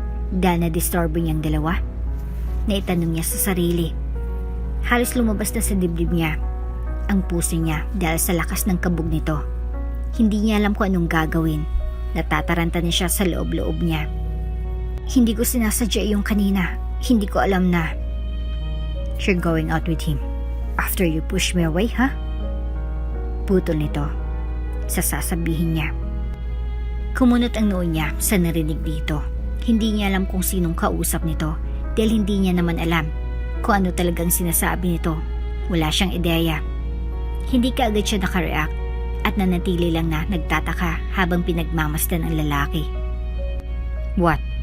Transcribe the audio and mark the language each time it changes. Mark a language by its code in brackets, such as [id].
[tl] Dahil na-disturbo niyang dalawa? Naitanong niya sa sarili. Halos lumabas na sa dibdib niya ang puso niya dahil sa lakas ng kabog nito. Hindi niya alam kung anong gagawin. Natataranta niya siya sa loob-loob niya. Hindi ko sinasadya yung kanina. Hindi ko alam na [en] you're going out with him after you push me away, ha? [tl] Putol nito sa sasabihin niya. Kumunot ang noo niya sa narinig dito. Hindi niya alam kung sinong kausap nito dahil hindi niya naman alam kung ano talagang sinasabi nito. Wala siyang ideya. Hindi kaagad siya nakareact at nanatili lang na nagtataka habang pinagmamasdan ang lalaki. [en] What?